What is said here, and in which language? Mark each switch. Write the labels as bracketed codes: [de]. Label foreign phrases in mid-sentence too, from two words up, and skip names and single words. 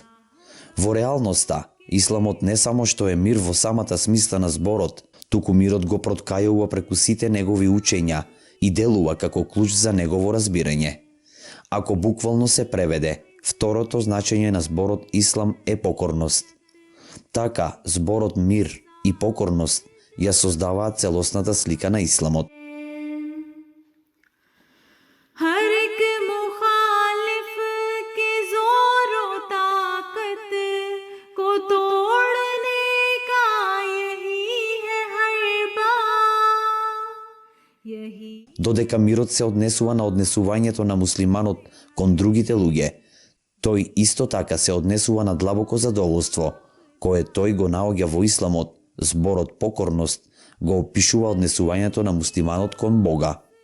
[mk] Во реалноста, исламот не само што е мир во самата смисла на зборот, туку мирот го проткајува преку сите негови учења и делува како клуч за негово разбирање. Ако буквално се преведе, второто значење на зборот ислам е покорност. Така, зборот мир и покорност ја создаваат целосната слика на исламот. [ur] ہر ایک مخالف کے زور و طاقت کو توڑنے کا یہی ہے ہر بار یہی. [mk] Додека мирот се однесува на однесувањето на муслиманот кон другите луѓе, тој исто така се однесува на длабоко задоволство, кое тој го наоѓа во исламот. Зборот покорност го опишува однесувањето на муслиманот кон Бога.